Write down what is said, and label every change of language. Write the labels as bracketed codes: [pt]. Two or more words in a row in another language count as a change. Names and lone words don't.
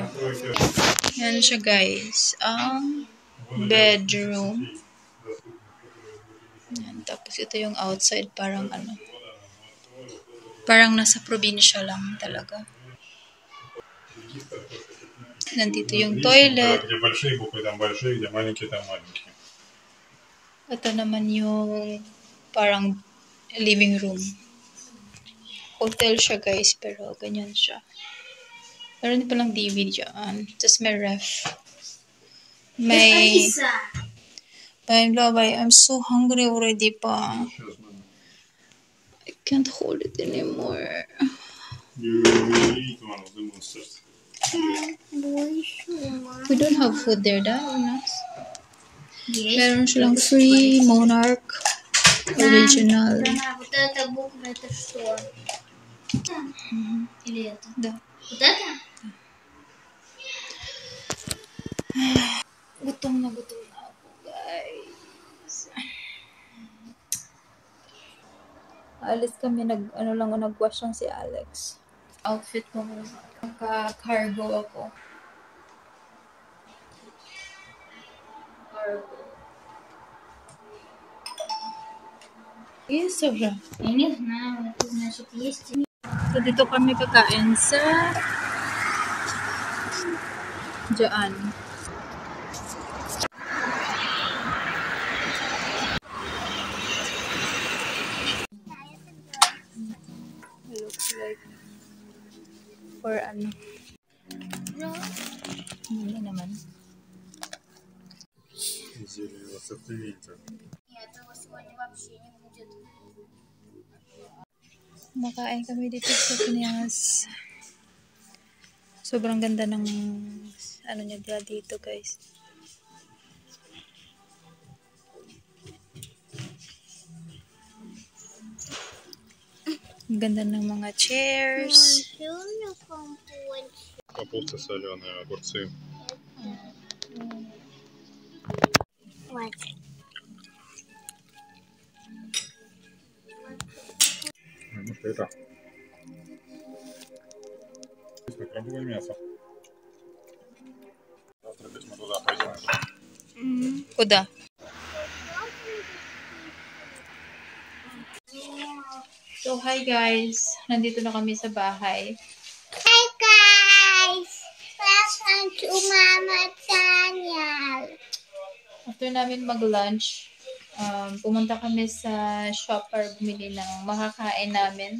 [tl] Yan siya guys. Ang bedroom. Yan. Tapos ito yung outside. Parang parang nasa probinsya lang talaga. Nandito yung toilet. [ru] Где большие буквы, там большие, где маленькие, там маленькие. [tl] Ito naman yung parang living room. Hotel siya guys, pero ganyan siya. Meron din palang DVD dyan. Tapos may ref. May... [en] I'm so hungry already pa. I can't hold it anymore. We don't have food there, Unas. [tl] Meron silang free Monarch Original. [ru] Вот эта буква, это что? Или это? Да. Вот это? [tl] Gutom na ako, guys. Alis kami, nag-wash lang si Alex. Outfit ko muna. Naka-cargo ako. Cargo. Yes, sobra. [ru] Я не знаю, это значит есть. [tl] So, dito kami kakain sa dyan. [en] Looks like for [tl] hindi naman. [ru] Зелень в ассортименте. Нет, его сегодня вообще не будет. Kumakain kami dito sa Piñas. Sobrang ganda ng ano niya dito, guys. Ang ganda ng mga chairs. Капуста соленая, огурцы. What? Ну что это? Крабовое мясо. Завтра мы туда пойдем. [en] Kuda. So, hi guys. [tl] Nandito na kami sa bahay. [en] Hi guys! Welcome to Mama Channel. [tl] After namin mag-lunch, pumunta kami sa shop para bumili ng makakain namin.